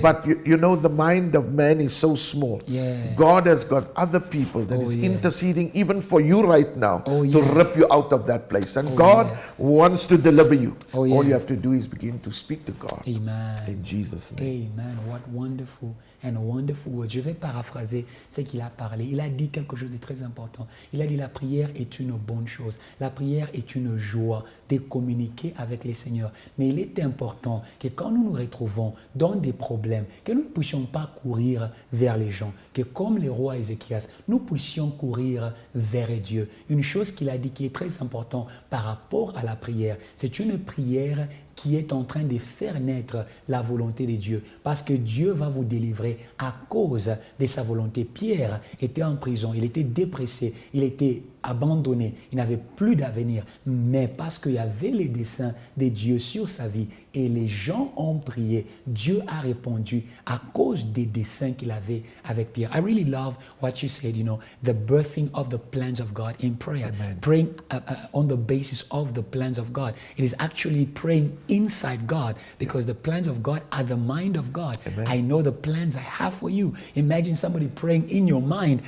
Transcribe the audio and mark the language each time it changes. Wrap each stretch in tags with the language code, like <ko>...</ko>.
<en>But you know, the mind of man is so small. Yes. God has got other people that is yes. interceding even for you right now Oh, to yes. rip you out of that place. And God yes. wants to deliver you. Oh, All you yes. have to do is begin to speak to God. Amen. In Jesus' name. Amen. What wonderful and wonderful words.</en> <fr>Je vais paraphraser ce qu'il a parlé. Il a dit quelque chose de très important. Il a dit la prière est une bonne chose. La prière est une joie de communiquer avec le Seigneur. Mais il est important que quand nous nous retrouvons dans des problèmes, que nous ne puissions pas courir vers les gens, que comme le roi Ézéchias, nous puissions courir vers Dieu. Une chose qu'il a dit qui est très importante par rapport à la prière, c'est une prière qui est en train de faire naître la volonté de Dieu. Parce que Dieu va vous délivrer à cause de sa volonté. Pierre était en prison, il était dépressé, il était abandonné, il n'avait plus d'avenir. Mais parce qu'il y avait les desseins de Dieu sur sa vie et les gens ont prié, Dieu a répondu à cause des desseins qu'il avait avec Pierre.</fr> <en>I really love what you said, the birthing of the plans of God in prayer. Amen. Praying on the basis of the plans of God. It is actually praying inside God because the plans of God are the mind of God. Amen. I know the plans I have for you. Imagine somebody praying in your mind.</en>